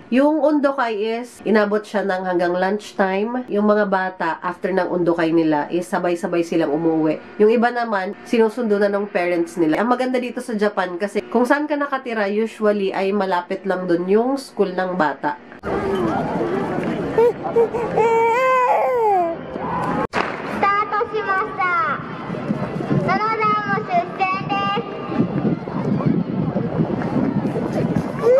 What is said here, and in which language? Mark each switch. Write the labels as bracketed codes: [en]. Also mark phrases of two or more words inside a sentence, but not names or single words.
[tl] Yung undokay is inabot siya ng hanggang lunchtime. Yung mga bata, after ng undokay nila is sabay-sabay silang umuwi. Yung iba naman, sinusundo na ng parents nila. Ang maganda dito sa Japan kasi kung saan ka nakatira, usually ay malapit lang dun yung school ng bata. [ja] スタートしました。その段も出店です。